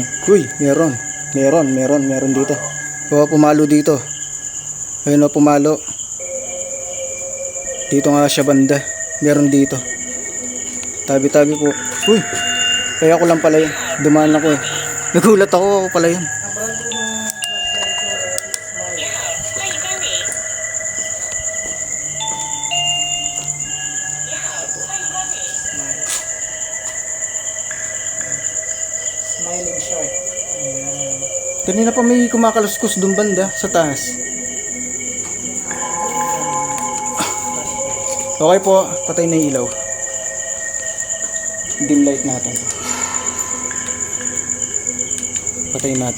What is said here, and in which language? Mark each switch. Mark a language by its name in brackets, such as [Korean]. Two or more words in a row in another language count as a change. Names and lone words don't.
[Filipino] Uy, meron dito. Oh, pumalo dito. Ayun o, pumalo. Dito nga siya banda. Meron dito. Tabi-tabi po. Uy, kaya ko lang pala yun. Dumaan ako eh. Nagulat ako pala yun. [Chinese] 你好，欢迎光临。你好，欢迎光临。 [English] Smiling shark. [Filipino] Kanina pa may kumakaluskus doon banda sa taas. Okay po, patay na yung ilaw. [English] Dim light [Filipino] natin. Patayin natin.